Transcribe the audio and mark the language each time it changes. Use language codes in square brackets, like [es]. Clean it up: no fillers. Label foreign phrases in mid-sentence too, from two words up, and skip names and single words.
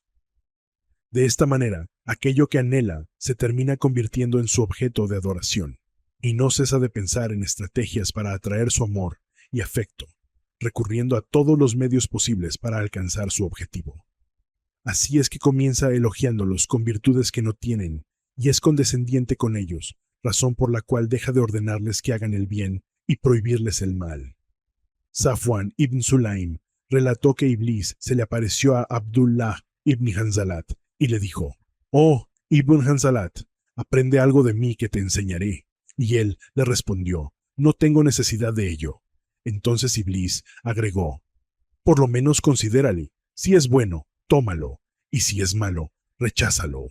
[es] De esta manera, aquello que anhela se termina convirtiendo en su objeto de adoración, y no cesa de pensar en estrategias para atraer su amor y afecto, recurriendo a todos los medios posibles para alcanzar su objetivo. Así es que comienza elogiándolos con virtudes que no tienen, y es condescendiente con ellos, razón por la cual deja de ordenarles que hagan el bien y prohibirles el mal. Safwan ibn Sulaim relató que Iblis se le apareció a Abdullah ibn Hanzalat y le dijo, «Oh, Ibn Hanzalat, aprende algo de mí que te enseñaré». Y él le respondió, «No tengo necesidad de ello». Entonces Iblis agregó, «Por lo menos considérale, si es bueno, tómalo, y si es malo, recházalo».